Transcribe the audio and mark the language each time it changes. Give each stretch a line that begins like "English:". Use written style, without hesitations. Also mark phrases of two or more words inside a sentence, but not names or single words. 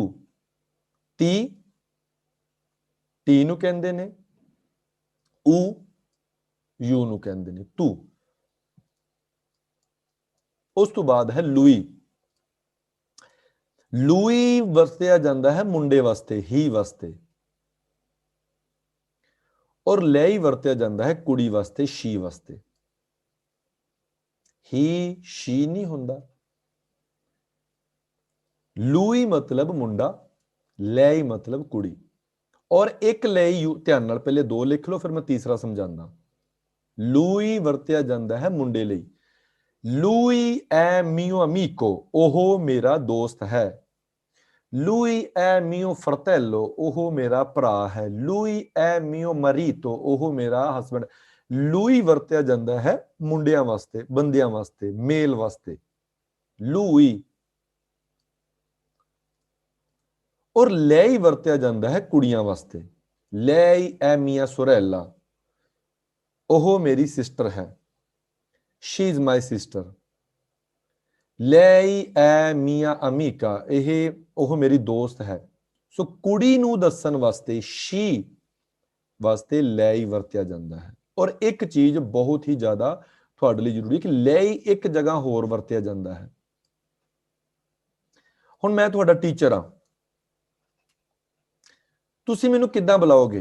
Punjabi: ਤੀ ਟੀ ਨੂੰ ਕਹਿੰਦੇ ਨੇ, ਊ ਯੂ ਨੂੰ ਕਹਿੰਦੇ ਨੇ, ਤੂ। ਉਸ ਤੋਂ ਬਾਦ ਹੈ ਲੁਈ। ਲੁਈ ਵਰਤਿਆ ਜਾਂਦਾ ਹੈ ਮੁੰਡੇ ਵਾਸਤੇ, ਹੀ ਵਾਸਤੇ, ਔਰ ਲਈ ਵਰਤਿਆ ਜਾਂਦਾ ਹੈ ਕੁੜੀ ਵਾਸਤੇ, ਸ਼ੀ ਵਾਸਤੇ।
English: he she
Punjabi: ਨਹੀਂ ਹੁੰਦਾ। ਲੁਈ ਮਤਲਬ ਮੁੰਡਾ, ਲਈ ਮਤਲਬ ਕੁੜੀ। ਔਰ ਇੱਕ ਲਈ ਧਿਆਨ ਨਾਲ ਪਹਿਲੇ ਦੋ ਲਿਖ ਲੋ, ਫਿਰ ਮੈਂ ਤੀਸਰਾ ਸਮਝਾਣਾ। ਲੁਈ ਵਰਤਿਆ ਜਾਂਦਾ ਹੈ ਮੁੰਡੇ ਲਈ।
Italian: लुई è mio amico,
Punjabi: ਓਹੋ ਮੇਰਾ ਦੋਸਤ ਹੈ।
Italian: Lui è mio fratello,
Punjabi: ਓਹੋ ਮੇਰਾ ਭਰਾ ਹੈ।
Italian: Lui è mio marito,
Punjabi: ਓਹੋ ਮੇਰਾ ਹਸਬੈਂਡ। Lui ਵਰਤਿਆ ਜਾਂਦਾ ਹੈ ਮੁੰਡਿਆਂ ਵਾਸਤੇ, ਬੰਦਿਆਂ ਵਾਸਤੇ, ਮੇਲ ਵਾਸਤੇ, Lui। ਔਰ lei ਵਰਤਿਆ ਜਾਂਦਾ ਹੈ ਕੁੜੀਆਂ ਵਾਸਤੇ।
Italian: Lei è mia sorella,
Punjabi: ਓਹੋ ਮੇਰੀ ਸਿਸਟਰ ਹੈ।
English: She is my sister।
Italian: Lei è mia amica,
Punjabi: ਇਹ ਉਹ ਮੇਰੀ ਦੋਸਤ ਹੈ। ਸੋ ਕੁੜੀ ਨੂੰ ਦੱਸਣ ਵਾਸਤੇ she ਵਾਸਤੇ lei ਵਰਤਿਆ ਜਾਂਦਾ ਹੈ। ਔਰ ਇੱਕ ਚੀਜ਼ ਬਹੁਤ ਹੀ ਜ਼ਿਆਦਾ ਤੁਹਾਡੇ ਲਈ ਜ਼ਰੂਰੀ ਕਿ lei ਇੱਕ ਜਗ੍ਹਾ ਹੋਰ ਵਰਤਿਆ ਜਾਂਦਾ ਹੈ। ਹੁਣ ਮੈਂ ਤੁਹਾਡਾ ਟੀਚਰ ਹਾਂ, ਤੁਸੀਂ ਮੈਨੂੰ ਕਿੱਦਾਂ ਬੁਲਾਓਗੇ?